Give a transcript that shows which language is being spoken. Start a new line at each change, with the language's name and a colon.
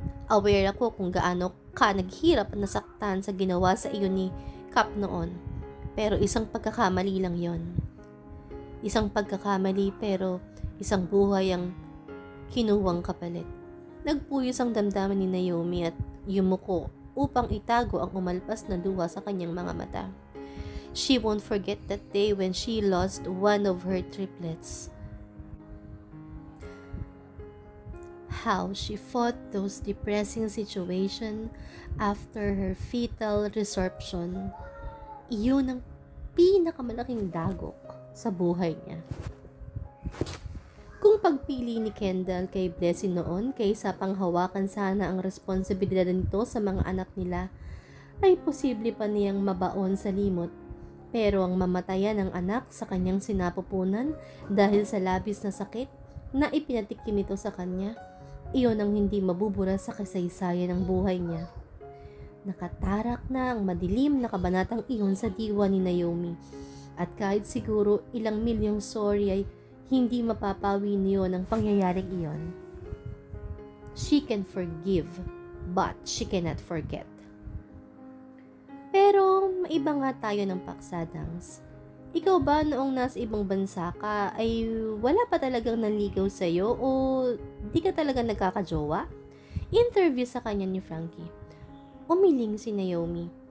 Filipino: Aware ako kung gaano ka naghirap at nasaktan sa ginawa sa iyo ni Cap noon. Pero isang pagkakamali lang yon. Isang pagkakamali pero isang buhay ang kinuwang kapalit. Nagpuyos ang damdamin ni Naomi at yumuko upang itago ang umalpas na luha sa kanyang mga mata.
English: She won't forget that day when she lost one of her triplets. How she fought those depressing situations after her fetal resorption.
Filipino: Iyon ang pinakamalaking dagok sa buhay niya. Kung pagpili ni Kendall kay Blessy noon kaysa panghawakan sana ang responsibilidad nito sa mga anak nila, ay posible pa niyang mabaon sa limot. Pero ang mamatayan ng anak sa kanyang sinapupunan dahil sa labis na sakit na ipinatikim ito sa kanya, iyon ang hindi mabubura sa kasaysayan ng buhay niya. Nakatarak na ang madilim na kabanatang iyon sa diwa ni Naomi. At kahit siguro ilang milyong sorry ay hindi mapapawi niyo ng pangyayaring iyon.
English: She can forgive, but she cannot forget.
Filipino: Pero maiba nga tayo ng paksa, Dangs. Ikaw ba noong nasa ibang bansa ka ay wala pa talagang nanligaw sa'yo o di ka talaga nagkakajowa? Interview sa kanya ni Frankie. Umiling si Naomi.